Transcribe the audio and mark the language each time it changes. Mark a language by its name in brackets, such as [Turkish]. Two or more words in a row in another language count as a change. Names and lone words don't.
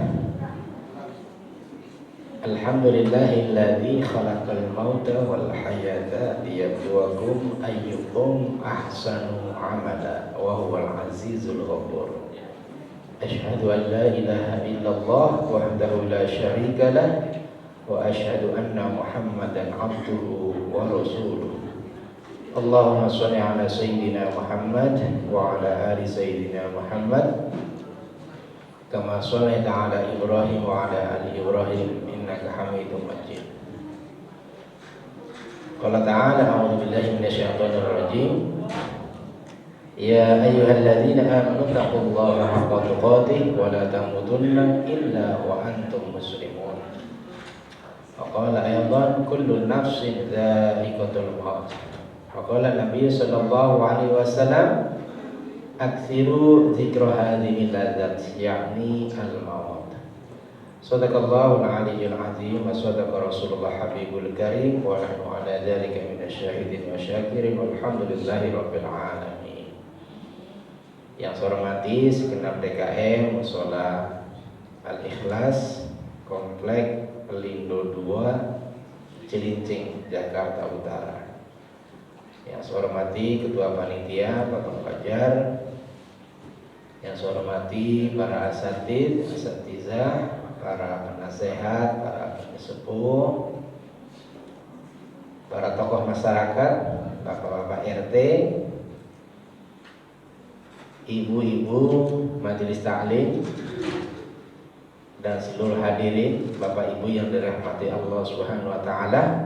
[Arabic] الحمد لله الذي خلق الموت والحياة ليبلوكم أيكم أحسن عملا وهو العزيز الغفور. أشهد أن لا إله إلا الله وحده لا شريك له وأشهد أن محمدا عبده ورسوله. اللهم صل على سيدنا محمد وعلى آل سيدنا محمد كما صليت على إبراهيم وعلى آل إبراهيم إنك حميد مجيد. قال تعالى أعوذ بالله من الشيطان الرجيم. يا أيها الذين آمنوا اتقوا الله حق تقاته ولا تموتن إلا وأنتم مسلمون. وقال أيضا كل نفس ذائقة الموت. وقال النبي صلى الله عليه وسلم أكثروا ذكر هاذم اللذات يعني الموت. صدق الله العلي العظيم وصدق رسول الله الحبيب الكريم ونحن على ذلك من الشاهدين والشاكرين والحمد لله رب العالمين. [Indonesian] Yang saya hormati segenap DKM Mushola Al-Ikhlas Komplek Pelindo 2 Cilincing Jakarta Utara. Yang saya hormati Ketua Panitia Bapak Fajar, yang saya hormati para asatidz, asatizah, para penasehat, para penyesepuh, para tokoh masyarakat, bapak-bapak RT, ibu-ibu majelis taklim, dan seluruh hadirin bapak ibu yang dirahmati Allah [Arabic] سبحانه وتعالى.